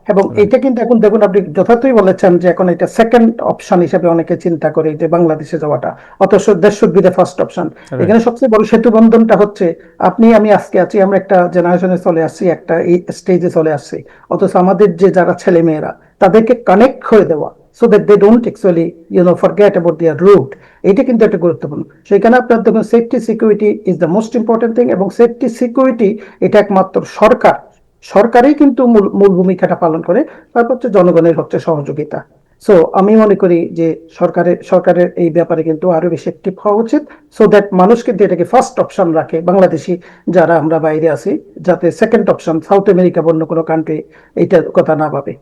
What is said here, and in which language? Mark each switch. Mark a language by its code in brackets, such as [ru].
[bn] এবং এটা কিন্তু এখন দেখুন আপনি যথার্থই বলেছেন যে এখন এটা সেকেন্ড অপশন হিসেবে অনেকে চিন্তা করে যে বাংলাদেশে যাওয়াটা, অথচ দেশ [en] Should be the first option. [bn] এখানে সবচেয়ে বড় সেতু বন্ধনটা হচ্ছে আপনি আমি আজকে আছি, আমরা একটা জেনারেশনে চলে আসছি, একটা এই স্টেজে চলে আসছি, অথচ আমাদের যে যারা ছেলে মেয়েরা তাদেরকে কানেক্ট করে দেওয়া, [en] so that they don't actually forget about their route. [bn] এটা কিন্তু একটা গুরুত্বপূর্ণ। সেখানে আপনার দেখুন [en] safety security is the most important thing, [bn] এবং সেফটি সিকিউরিটি এটা একমাত্র সরকারই কিন্তু মূল ভূমিকাটা পালন করে, তারপর হচ্ছে জনগণের হচ্ছে সহযোগিতা। সো আমি মনে করি যে সরকারের এই ব্যাপারে কিন্তু আরো বেশি অ্যাক্টিভ হওয়া উচিত, [en] so that [bn] মানুষ কিন্তু এটাকে ফার্স্ট অপশন রাখে, বাংলাদেশি যারা আমরা বাইরে আছি, যাতে সেকেন্ড অপশন সাউথ আমেরিকা বা অন্য কোনো কান্ট্রি এইটার কথা না ভাবে।